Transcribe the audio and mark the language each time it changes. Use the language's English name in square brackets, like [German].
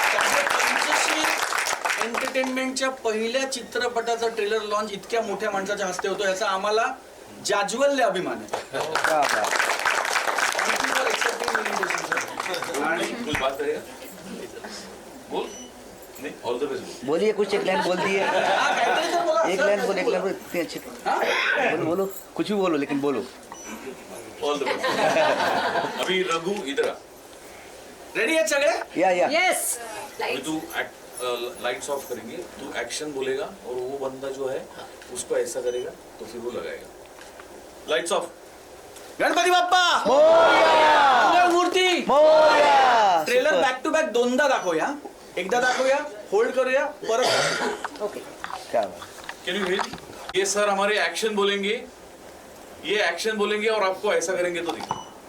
[Marathi] एंटरटेनमेंटच्या पहिल्या चित्रपटाचा trailer launch इतक्या मोठ्या माणसाच्या हस्ते होतो याचा आम्हाला जाज्वल्य अभिमान आहे. बोल नाही, [English] All the best. [Hindi] बोलिए कुछ एक लाइन बोल दिए एक लाइन बोल इतनी अच्छी बोलो बोलो कुछ भी बोलो लेकिन बोलो. [English] All the best. [Hindi] अभी रघु इधर आ. [Marathi] रेडी आहेत सगळे? या [English] Yes. [Hindi] अभी तू लाइट्स ऑफ करेंगे, तू एक्शन बोलेगा और वो बंदा जो है उसको ऐसा करेगा तो फिर वो लगाएगा. [English] Lights off. [Marathi] गणपती बाप्पा मंगळ मूर्ती. Morya. Trailer back to back दोनदा दाखवूया, एकदा दाखवूया, होल्ड करूया, परत. [Hindi] ओके क्या बात. [English] Can you hear? [Hindi] ये सर हमारे एक्शन बोलेंगे, ये एक्शन बोलेंगे और आपको ऐसा करेंगे तो देखिए.